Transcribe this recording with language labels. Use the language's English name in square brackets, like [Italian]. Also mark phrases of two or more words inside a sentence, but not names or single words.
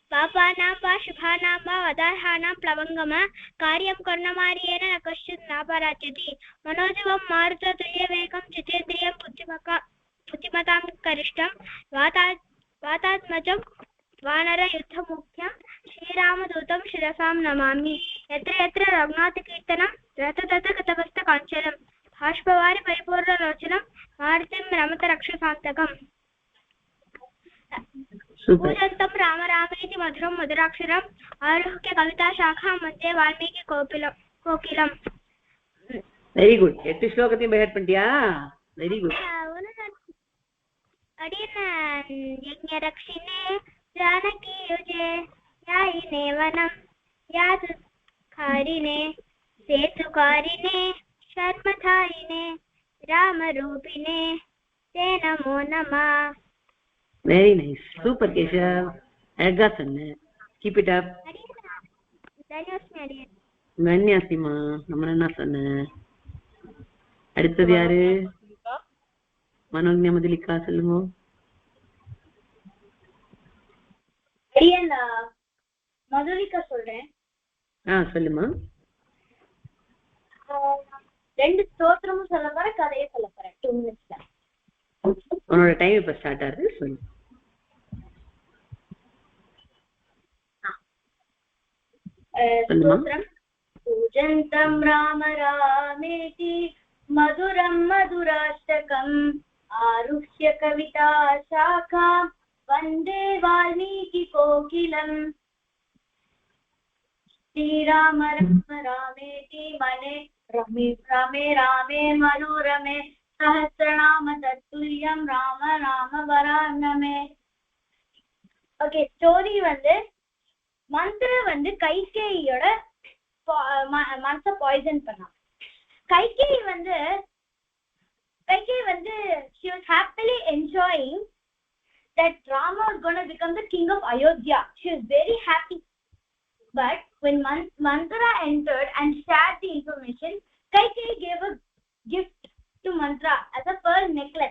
[Sanskrit] पापानां वा शुभानां वा वदार्हाणां प्लवङ्गम कार्यं कर्णमार्येण न कश्चित् नापराच्यति मनोजवं मारुततुल्यवेगं जितेन्द्रियं बुद्धिमतां गरिष्ठं वातात्मजं वानरयुद्धमुख्यं श्रीरामदूतं शिरसां नमामि यत्र यत्र रघुनाथकीर्तनं रथतथ गतवस्तकाञ्चनं बाष्पवारि परिपूर्णलोचनं मारुतिं रमत रक्षसान्तकम् पूजन्तं राम रामेति मधुरं मधुराक्षरम् आरुह्य कविता शाखां मध्ये वाल्मीकि कोकिलम् [English] Very good. [Tamil] 8 ஸ்லோகத்தையும் [English] by heart [Tamil] பண்ணிட்டியா? [English] Very good. [Sanskrit] यज्ञरक्षिणे जानकीयुजे यायिने वनं यातुकारिणे सेतुकारिणे शर्मधारिणे रामरूपिणे ते नमो नमः. [English] Very nice. Super Keshav. [Tamil] அழகா சொன்ன. [English] Keep it up. [Tamil] மன்யாசிமா நம்ம என்ன சொன்ன? அடுத்தது யாரு? மனோஜ்ஞா மதுலிகா சொல்லுங்க. மதுலிகா சொல்றேன். சொல்லுமா. 2 ஸ்தோத்திரமும் சொல்ல போறேன், கதையை சொல்ல போறேன். 2 minutesல. உன்னோட டைம் இப்ப ஸ்டார்ட் ஆகுது. சொல்லு. ஸ்தோத்திரம். [Sanskrit] पूजन्तं राम रामेति मधुरं मधुराष्टकम् आरुह्य कविता शाखां वन्दे वाल्मीकि कोकिलम् श्रीराम राम रामेति मने रमे रमे रामे मनोरमे सहस्रनाम तत्तुल्यं राम राम वरानमे. [Tamil] ஓகே, ஸ்டோரி வந்து மந்திர வந்து கைகேயியோட மனச பாய்சன் பண்ணான். [English] கைகேயி வந்து she was happily enjoying that Rama was going to become the king of Ayodhya. She was very happy. But when Manthara entered and shared the information, Kaikeyi gave a gift to Manthara as a pearl necklace.